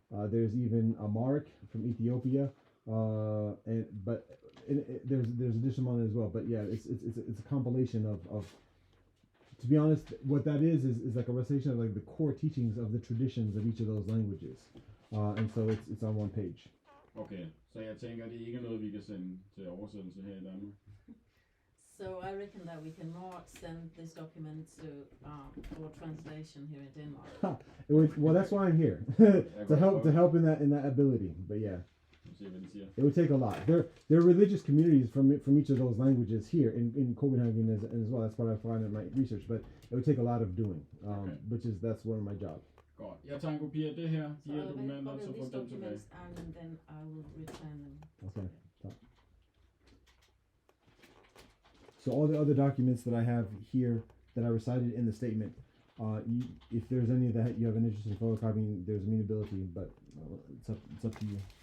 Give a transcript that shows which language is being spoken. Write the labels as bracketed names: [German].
[English] There's even Amharic from Ethiopia. There's additional on it as well. But yeah, it's a compilation of. To be honest, what that is like a recitation of like the core teachings of the traditions of each of those languages, and so it's on one page. [Danish] Okay, så jeg tænker, det er ikke noget, vi kan sende til oversættelse her i Danmark. [English] So I reckon that we can more send this document to for translation here in Denmark. Well, that's why I'm here to help in that ability. But yeah, it would take a lot. There are religious communities from each of those languages here in Copenhagen as well. That's what I find in my research. But it would take a lot of doing, that's one of my jobs. [Danish] Godt. Jeg tager en kopi af det her, de her dokumenter, så [English] these [Danish] får dem tilbage. [English] documents and then I will return them. Okay. So all the other documents that I have here that I recited in the statement, if there's any that you have an interest in photocopying, there's amenability, but it's up to you.